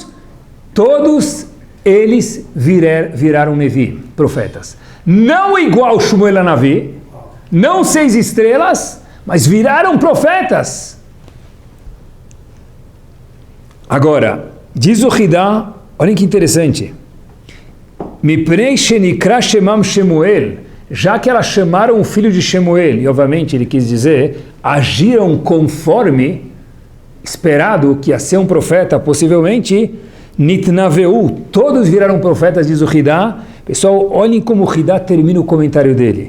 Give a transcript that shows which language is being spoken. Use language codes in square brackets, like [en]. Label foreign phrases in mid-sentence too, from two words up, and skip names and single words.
[pt] Todos eles viraram Nevi, profetas. Não igual Shmuel Hanavi, não 6 estrelas, mas viraram profetas. Agora, diz o Hidá, olhem que interessante. [he] מפני שנקרא שמם שמואל, [pt] já que elas chamaram o filho de Shemuel, e obviamente ele quis dizer, agiram conforme esperado que ia ser um profeta, possivelmente, nitnaveu, todos viraram profetas, diz o Hidá. Pessoal, olhem como o Hidá termina o comentário dele.